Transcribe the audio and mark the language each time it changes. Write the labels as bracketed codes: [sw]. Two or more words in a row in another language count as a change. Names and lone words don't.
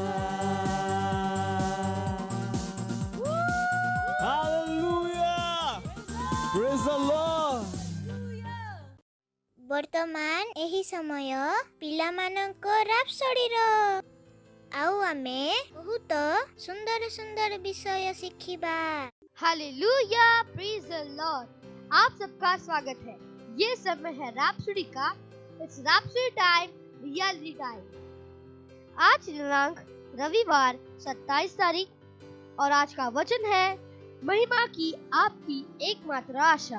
[en] Hallelujah! Praise the Lord! [or] ବର୍ତ୍ତମାନ ଏହି ସମୟ ପିଲାମାନଙ୍କ ରାପସୋଡିର। ଆଉ ଆମେ ବହୁତ ସୁନ୍ଦର ସୁନ୍ଦର ବିଷୟ ଶିଖିବା। [en] Hallelujah, praise the Lord. [hi] आप सबका स्वागत है। ये समय है रैप्सोडी का। [en] It's Rhapsody time, reality time. [hi] आज दिनांक रविवार 27 तारीख और आज का वचन है महिमा की आपकी एकमात्र आशा।